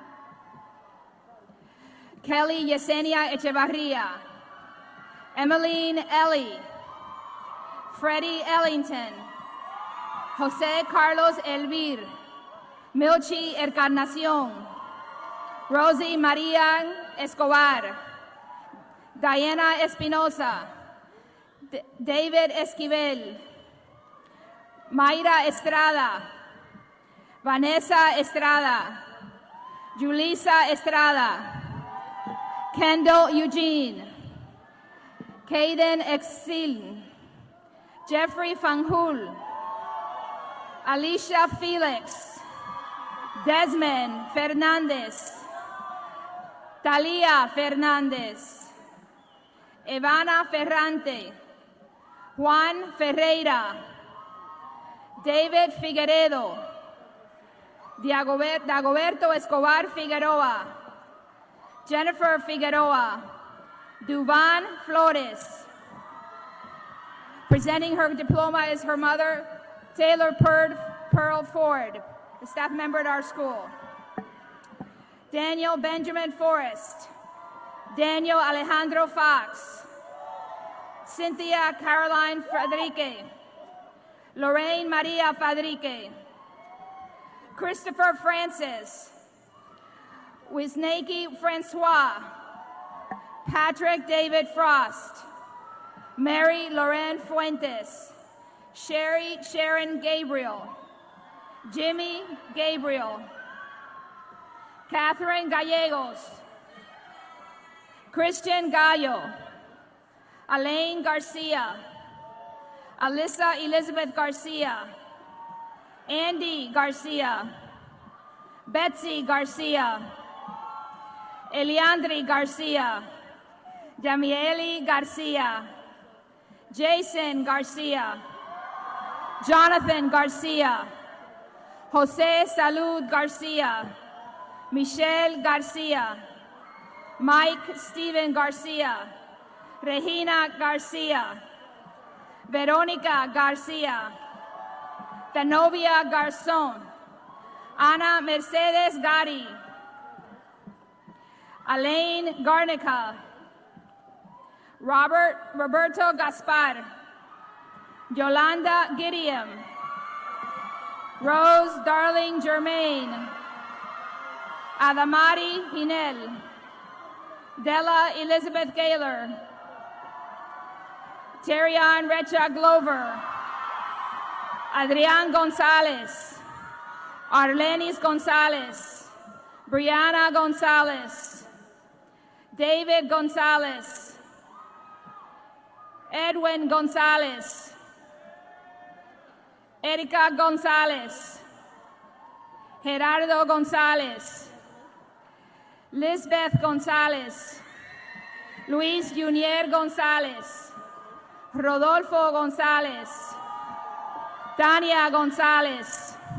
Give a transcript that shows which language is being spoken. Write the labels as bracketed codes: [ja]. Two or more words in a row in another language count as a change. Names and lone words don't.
[en] Kelly Yesenia Echevarria, Emmeline Ellie, Freddie Ellington, Jose Carlos Elvir, Milchi Encarnacion, Rosie María Escobar, Diana Espinosa, David Esquivel, Mayra Estrada, Vanessa Estrada, Julissa Estrada, Kendall Eugene, Caden Exil, Jeffrey Fanjul, Alicia Felix, Desmond Fernandez, Talia Fernandez, Ivana Ferrante, Juan Ferreira, David Figueredo, Dagoberto Escobar Figueroa, Jennifer Figueroa, Duvan Flores. Presenting her diploma is her mother, Taylor Pearl Ford, a staff member at our school. Daniel Benjamin Forrest, Daniel Alejandro Fox, Cynthia Caroline Fadrique, Lorraine Maria Fadrique, Christopher Francis, Wisnaki Francois, Patrick David Frost, Mary Loren Fuentes, Sherry Sharon Gabriel, Jimmy Gabriel, Catherine Gallegos, Christian Gallo, Elaine Garcia, Alyssa Elizabeth Garcia, Andy Garcia, Betsy Garcia, Eliandri Garcia, Jamieli Garcia, Jason Garcia, Jonathan Garcia, Jose Salud Garcia, Michelle Garcia, Mike Steven Garcia, Regina Garcia, Veronica Garcia, Danovia Garzón, Ana Mercedes Gari, Elaine Garnica, Roberto Gaspar, Yolanda Gideon, Rose Darling Germain, Adamari Hinel, Della Elizabeth Gaylor, Terrian Recha Glover, Adrian Gonzalez, Arlenis Gonzalez, Brianna Gonzalez, David Gonzalez, Edwin Gonzalez, Erika Gonzalez, Gerardo Gonzalez, Lisbeth Gonzalez, Luis Junior Gonzalez, Rodolfo Gonzalez, Tania Gonzalez,